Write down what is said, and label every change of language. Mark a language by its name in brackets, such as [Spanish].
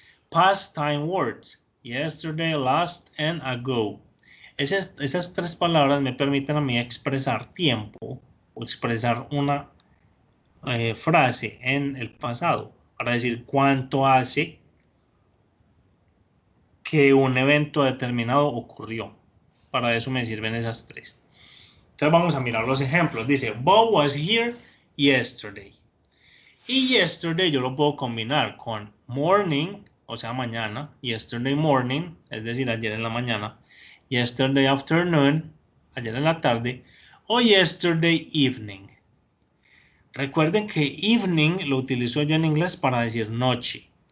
[English] Past time words, yesterday, last, and ago. [Spanish] Esas tres palabras me permiten a mí expresar tiempo o expresar una frase en el pasado para decir cuánto hace que un evento determinado ocurrió. Para eso me sirven esas tres. Entonces vamos a mirar los ejemplos. [English] Dice, Bob was here yesterday. [Spanish] Y yesterday yo lo puedo combinar con morning, o sea, mañana. [English] Yesterday morning, [Spanish] es decir, ayer en la mañana. [English] Yesterday afternoon, [Spanish] ayer en la tarde. O [English] yesterday evening. [Spanish] Recuerden que evening lo utilizo yo en inglés para decir noche.